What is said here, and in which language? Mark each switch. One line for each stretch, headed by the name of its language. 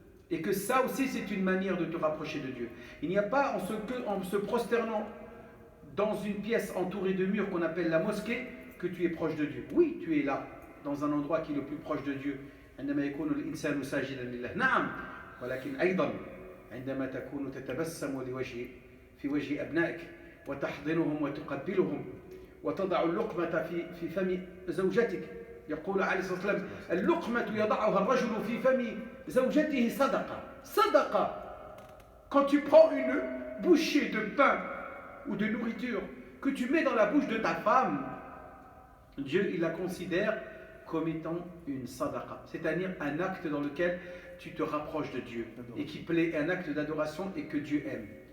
French: Et que ça aussi, c'est une manière de te rapprocher de Dieu. Il n'y a pas en se prosternant dans une pièce entourée de murs qu'on appelle la mosquée, que tu es proche de Dieu. Oui, tu es là, dans un endroit qui est le plus proche de Dieu.
Arabic: عندما يكون الإنسان ساجدا لله نعم ولكن أيضا عندما تكون تتبسم في وجه أبنائك وتحضنهم وتقبلهم وتضع اللقمة في فم زوجتك يقول عليه الصلاة والسلام اللقمة يضعها الرجل في فم زوجته صدقة.
French: Quand tu prends une bouchée de pain ou de nourriture que tu mets dans la bouche de ta femme, Dieu il la considère comme étant une sadaqa, c'est-à-dire un acte dans lequel tu te rapproches de Dieu et qui plaît, un acte d'adoration et que Dieu aime.